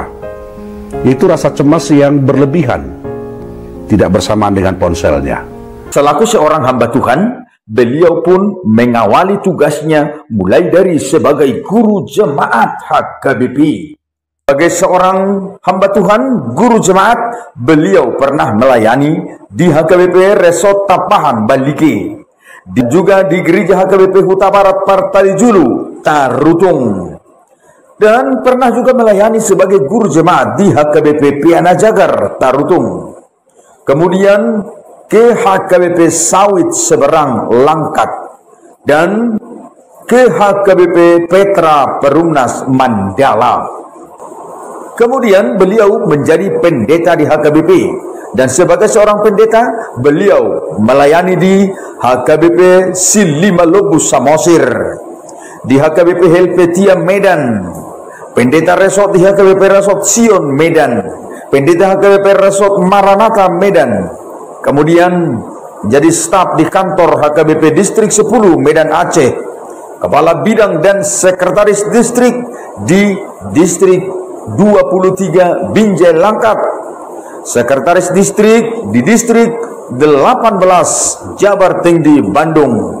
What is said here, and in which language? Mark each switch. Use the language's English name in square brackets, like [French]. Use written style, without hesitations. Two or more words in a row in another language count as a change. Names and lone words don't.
[Indonesian] Yaitu rasa cemas yang berlebihan, tidak bersamaan dengan ponselnya. Selaku seorang hamba Tuhan, beliau pun mengawali tugasnya mulai dari sebagai guru jemaat HKBP. Sebagai seorang hamba Tuhan, guru jemaat, beliau pernah melayani di HKBP Resort Tapahan, Balike. juga di Gereja HKBP Huta Barat Partai Julu, Tarutung. Dan pernah juga melayani sebagai guru jemaat di HKBP Piana Jagar, Tarutung. Kemudian ke HKBP Sawit Seberang, Langkat. Dan ke HKBP Petra Perumnas, Mandala. Kemudian beliau menjadi pendeta di HKBP. Dan sebagai seorang pendeta, beliau melayani di HKBP Silimalobu Samosir, di HKBP Helvetia Medan, pendeta resort di HKBP Resort Sion Medan, pendeta HKBP Resort Maranatha Medan, kemudian menjadi staf di kantor HKBP Distrik 10 Medan Aceh, kepala bidang dan sekretaris distrik di Distrik 23 Binjai Langkat, sekretaris distrik di Distrik 18 Jabar Tinggi Bandung.